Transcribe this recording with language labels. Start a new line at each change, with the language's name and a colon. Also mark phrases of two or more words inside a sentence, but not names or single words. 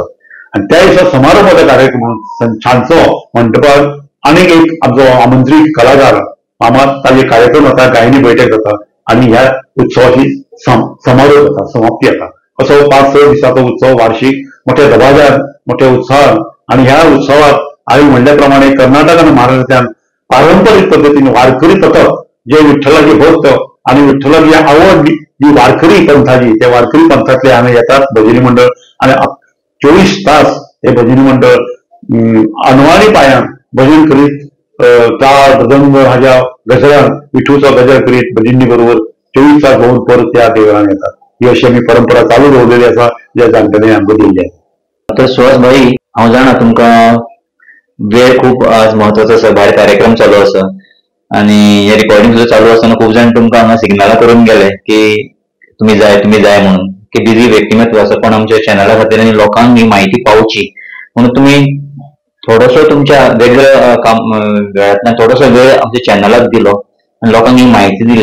Konkani: आनी त्या दिसा समारोपाचो कार्यक्रम म्हणून सांजचो मंडपार आनीक एक आमचो आमंत्रीत कलाकार फामाद ताजे कार्यक्रम जाता, गायनी बैठक जाता आनी ह्या उत्सवाची समारोप जाता, समाप्ती जाता. असो 5-6 दिसाचो उत्सव वार्षिक मोठ्या दबाज्यान, मोठ्या उत्साहान. आनी ह्या उत्सवाक हांवें म्हणल्या प्रमाणे कर्नाटक आनी महाराष्ट्रांतल्यान पारंपारीक पद्दतीन वारकरी पथक जे विठ्ठलाचे भक्त आनी विठ्ठलाची आवड जी वारकरी पंथाची, त्या वारकरी पंथातले हांगा येतात भजनी मंडळ आणि 24 तास हे भजनी मंडळ अनवाणी पायान भजन करीत टाळ मृदंग हाज्या गजरान विठूचो गजर करीत भजनी बरोबर 24 तास होऊन परत त्या देवळान येतात. ही अशी आमी परंपरा चालू दवरलेली आसा ज्या जाणटेल्यांनी आमकां दिल्ली आसा. तर सुहास भाई हांव जाणा तुमकां वेळ खूप आज महत्वाचो आसा, भायर कार्यक्रम चालू आसा आणि हे रिकॉर्डिंग सुद्धा चालू असताना खूप जण तुमकां हांगा सिग्नलां करून गेले की तुम्ही जाय म्हणून, की बिझी व्यक्तिमत्व आसा, पण आमच्या चॅनला खातीर आनी लोकांक ही माहिती पावची म्हणून तुम्ही थोडोसो तुमच्या वेगळ्या वेळांतल्यान थोडोसो वेळ आमच्या चॅनलाक दिलो आणि लोकांक ही माहिती दिली.